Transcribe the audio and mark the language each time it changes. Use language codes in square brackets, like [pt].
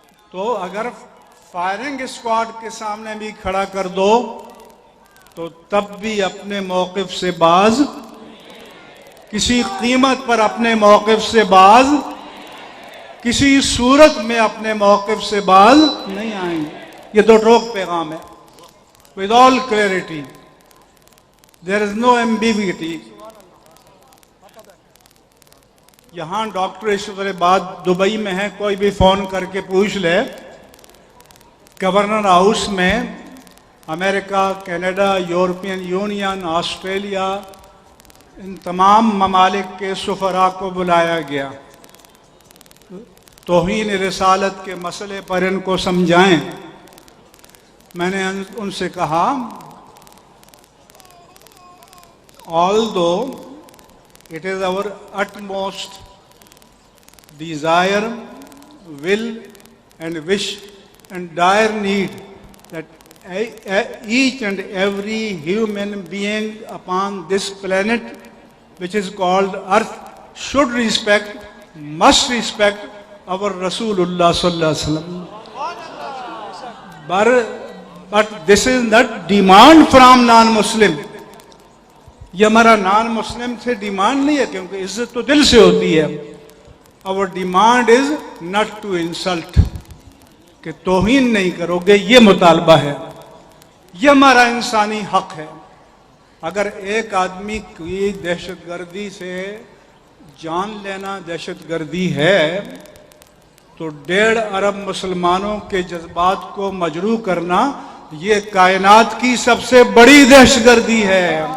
[ur] تو اگر firing squad کے سامنے بھی کھڑا کر دو تو تب بھی اپنے موقف سے باز، کسی قیمت پر اپنے موقف سے باز، کسی صورت میں اپنے موقف سے باز نہیں آئیں گے. یہ دو ٹوک پیغام ہے. [en] with all clarity, there is no ambiguity. [ur] یہاں ڈاکٹر ایشور بعد دبئی میں ہے، کوئی بھی فون کر کے پوچھ لے. گورنر ہاؤس میں امریکہ، کینیڈا، یورپین یونین، آسٹریلیا، ان تمام ممالک کے سفراء کو بلایا گیا. توہین رسالت کے مسئلے پر ان کو سمجھائیں. میں نے ان سے کہا [en] although it is our utmost desire, will and wish and dire need that each and every human being upon this planet which is called earth should respect, must respect our Rasulullah sallallahu alaihi wasallam. But this is not demand from non-Muslim. [ur] یہ ہمارا نان مسلم سے demand نہیں ہے، کیونکہ عزت تو دل سے ہوتی ہے. [en] our demand is not to insult، [ur] کہ توہین نہیں کرو گے، یہ مطالبہ ہے. یہ ہمارا انسانی حق ہے. اگر ایک آدمی کی دہشت گردی سے جان لینا دہشت گردی ہے تو 1.5 ارب مسلمانوں کے جذبات کو مجروح کرنا یہ کائنات کی سب سے بڑی دہشت گردی ہے.